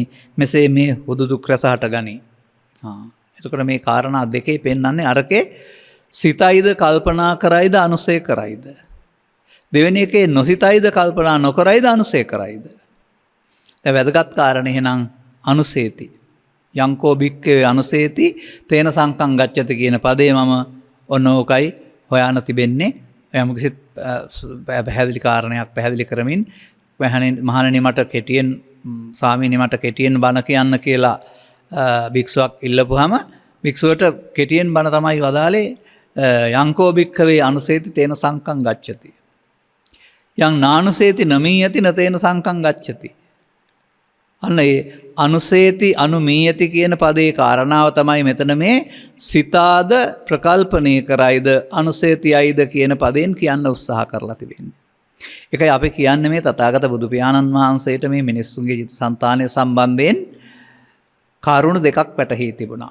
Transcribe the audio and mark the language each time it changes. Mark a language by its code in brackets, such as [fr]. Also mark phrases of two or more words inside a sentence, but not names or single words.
[si] මෙසේ මේ හුදු දුක් රැස හටගනී. එතකොට මේ කාරණා දෙකේ පෙන්වන්නේ අරකේ සිතයිද කල්පනා කරයිද අනුසය කරයිද. දෙවෙනි එකේ නොසිතයිද කල්පනා නොකරයිද අනුසය කරයිද. දැන් වැදගත් කාරණේ එහෙනම් අනුසේති. [pi] යංකෝ භික්ඛවේ අනුසේති තේන සංකං ගච්ඡති [si] කියන පදේ මම ඔන්න ඕකයි හොයාන තිබෙන්නේ. යම් කිසි පැහැදිලි කාරණයක් පැහැදිලි කරමින් මහණෙනි මට කෙටියෙන් ස්වාමීනි මට කෙටියෙන් බණ කියන්න කියලා භික්ෂුවක් ඉල්ලපුවාම භික්ෂුවට කෙටියෙන් බණ තමයි වදාලේ [pi] යංකෝ භික්ඛවේ අනුසේති තේන සංකං ගච්ඡති. යං නානුසේති නමීයති නතේන සංකං ගච්ඡති. [si] අන්න ඒ අනුසේති අනුමීයති කියන පදේ කාරණාව තමයි මෙතන මේ සිතාද ප්‍රකල්පණය කරයිද අනුසේතියයිද කියන පදයෙන් කියන්න උත්සාහ කරලා තිබෙන්නේ. ඒකයි අපි කියන්නේ මේ තථාගත බුදු පියාණන් වහන්සේට මේ මිනිස්සුන්ගේ චිත්තසංතානය සම්බන්ධයෙන් කරුණු දෙකක් පැටහි තිබුණා.